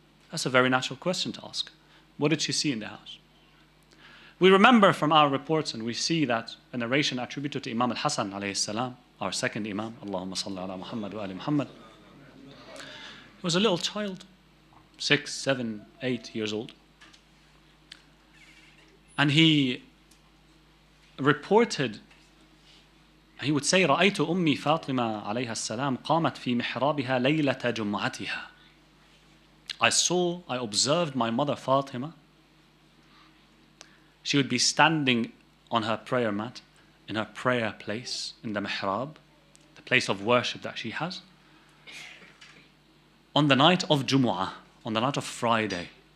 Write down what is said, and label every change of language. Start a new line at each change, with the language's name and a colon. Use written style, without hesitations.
English: That's a very natural question to ask. What did she see in the house? We remember from our reports, and we see that a narration attributed to Imam al-Hasan alayhi salam, our second Imam, Allahumma salli ala Muhammad wa ali Muhammad. He was a little child, 6, 7, 8 years old.
Arabic: And he reported, he would say, رأيت أمي فاطمة عليها السلام قامت في محرابها ليلة جمعتها.
English: I observed my mother Fatima. She would be standing on her prayer mat, in her prayer place, in the mihrab, the place of worship that she has, on the night of Jumu'ah, on the night of Friday.